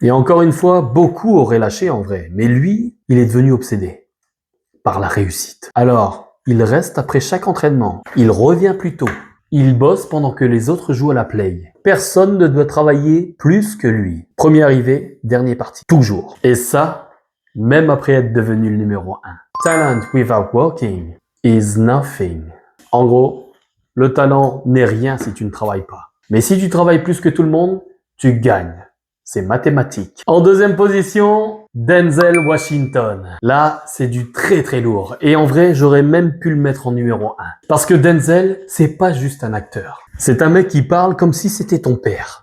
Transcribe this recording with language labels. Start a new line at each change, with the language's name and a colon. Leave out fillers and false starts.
French: Et encore une fois, beaucoup auraient lâché en vrai, mais lui, il est devenu obsédé par la réussite. Alors, il reste après chaque entraînement, il revient plus tôt, il bosse pendant que les autres jouent à la play. Personne ne doit travailler plus que lui. Premier arrivé, dernier parti. Toujours. Et ça, même après être devenu le numéro 1.
English: Talent without working is nothing.
French: En gros, le talent n'est rien si tu ne travailles pas. Mais si tu travailles plus que tout le monde, tu gagnes. C'est mathématique. En deuxième position, Denzel Washington. Là, c'est du très très lourd. Et en vrai, j'aurais même pu le mettre en numéro 1. Parce que Denzel, c'est pas juste un acteur. C'est un mec qui parle comme si c'était ton père.